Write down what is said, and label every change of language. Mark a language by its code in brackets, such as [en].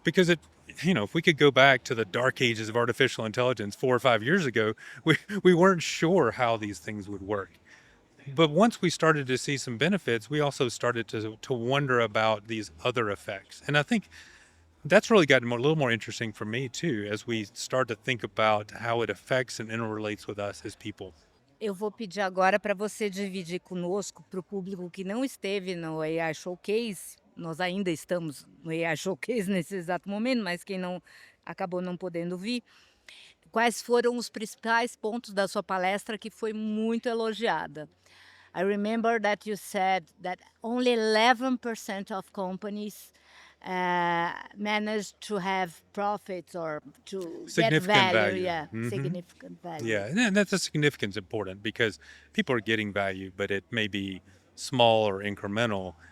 [en] Because if we could go back to the dark ages of artificial intelligence 4 or 5 years ago, we weren't sure how these things would work. But once we started to see some benefits, we also started to wonder about these other effects. And I think that's really gotten a little more interesting for me too, as we start to think about how it affects and interrelates with us as people. [pt] Eu vou pedir agora para você dividir conosco, para o público que não esteve no AI Showcase. Nós ainda estamos no AI Showcase nesse exato momento, mas quem não acabou não podendo vir, quais foram os principais pontos da sua palestra que foi muito elogiada. [en] I remember that you said that only 11% of companies manage to have profits or to get Significant value. value. Yeah, Mhm. significant value. Yeah, and that's a significance important because people are getting value, but it may be small or incremental.